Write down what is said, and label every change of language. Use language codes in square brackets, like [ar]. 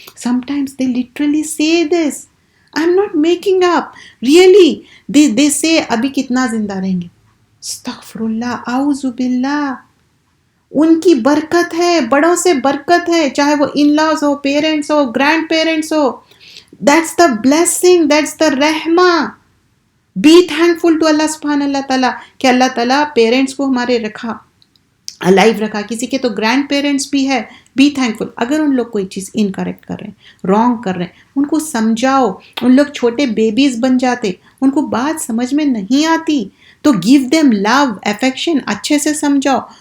[en] some times they literally say this, I am not making up, really they say [ur] ابھی کتنا زندہ رہیں گے. استغفر اللہ، اعوذ باللہ. ان کی برکت ہے، بڑوں سے برکت ہے، چاہے وہ ان laws ہو، parents ہو، grand parents ہو. [en] That's the blessing, that's the رحمہ. Be thankful to [ur] اللہ سبحانہ اللہ تعالیٰ کہ اللہ تعالیٰ پیرنٹس کو ہمارے رکھا، الائیو رکھا. کسی کے تو گرینڈ پیرنٹس بھی ہے، [en] Be thankful. [ur] اگر ان لوگ کوئی چیز انکریکٹ کر رہے ہیں، رانگ کر رہے ہیں، ان کو سمجھاؤ. ان لوگ چھوٹے بیبیز بن جاتے، ان کو بات سمجھ میں نہیں آتی، تو [en] give them love, [ur] افیکشن، اچھے سے سمجھاؤ.